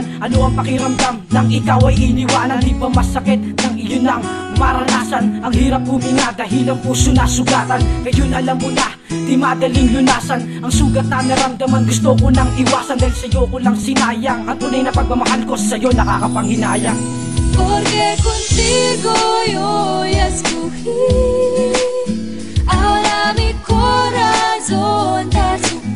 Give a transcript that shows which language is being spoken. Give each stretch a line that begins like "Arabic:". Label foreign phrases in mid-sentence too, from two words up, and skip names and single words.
Filipino: Ano ang pakiramdam nang ikaw ay iniwanan? Di ba masakit nang iyon ang maranasan? Ang hirap huminga dahil ang puso nasugatan. Ngayon alam mo na, di madaling lunasan ang sugat na naramdaman. Gusto ko nang iwasan dahil sa'yo ko lang sinayang. Ang tunay na pagmamahal ko sa'yo nakakapanghinayang.
Spanish: Porque contigo yo ya escogí. Ahora mi corazón te